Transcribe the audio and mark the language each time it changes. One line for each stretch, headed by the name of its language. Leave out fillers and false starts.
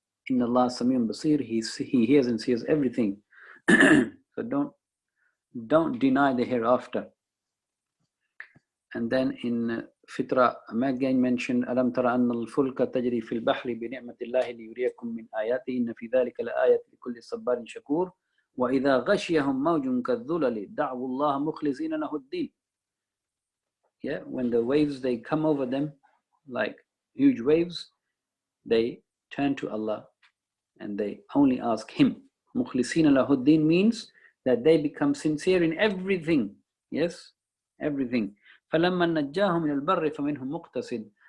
English: Inna Allah Samiyun Basir, He hears and sees everything. So don't deny the hereafter. And then in Fitra again mentioned,
Arabic: أَلَمْ تَرَ أَنَّ الْفُلْكَ تَجْرِي فِي الْبَحْرِ بِنِعْمَةِ اللَّهِ لِيُرِيَكُم مِّنْ آيَاتِهِ إِنَّ فِي ذَلِكَ لَآيَةً لِكُلِّ صَبَّارٍ شَكُورٍ وَإِذَا غَشِيَهُم مَوْجٌ كَالظُّلَلِ دَعْوُا اللَّهَ مُخْلِصِينَ لَهُ الدِّينَ.
English: Yeah, when the waves, they come over them like huge waves, they turn to Allah and they only ask Him.
Arabic: مُخْلِصِينَ لَهُ الدِّينَ
English: means that they become sincere in everything. Yes, everything.
Arabic: فَلَمَّا نَجَّاهُمْ مِنَ الْبَرِّ فَمِنْهُمْ مُقْتَصِدٌ.